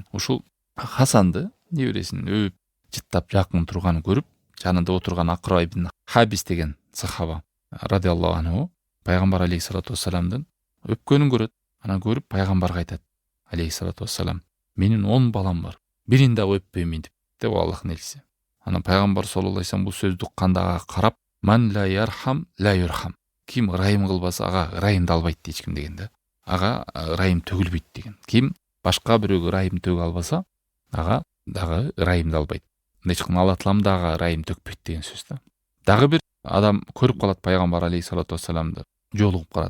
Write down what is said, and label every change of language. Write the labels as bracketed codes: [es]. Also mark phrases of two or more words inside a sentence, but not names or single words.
[ky] Ушул Хасанды небересин өөп, жыттап жакын турганын көрүп, жанында отурган Акра ибн Хабис деген сахаба [ar] رضي الله عنه [ky] пайгамбар [ar] عليه الصلاة والسلام [ky] өпкөнүн көрөт. Анан көрүп пайгамбарга айтат [ar] عليه الصلاة والسلام: [ky] "Менин 10 балам бар. Бирин да өппөймүн" деп Аллахтын элчиси. Анан пайгамбар [ar] صلى الله عليه وسلم [ky] бул сөздү укканда карап, [ar] "من لا يرحم لا يرحم". [ky] Ким ырайым кылбаса, ага ырайымдалбайт дейт ким деген да. Ага ырайым төгүлбөйт деген. Ким башка бирөөгө ырайым төгө албаса, ага дагы ырайымдалбайт. Эчким Алла Таалам дагы ырайым төкпөйт деген сөз да. Дагы бир адам көрүп калат пайгамбар [ar] عليه الصلاة والسلام, [ky] жолугуп калат.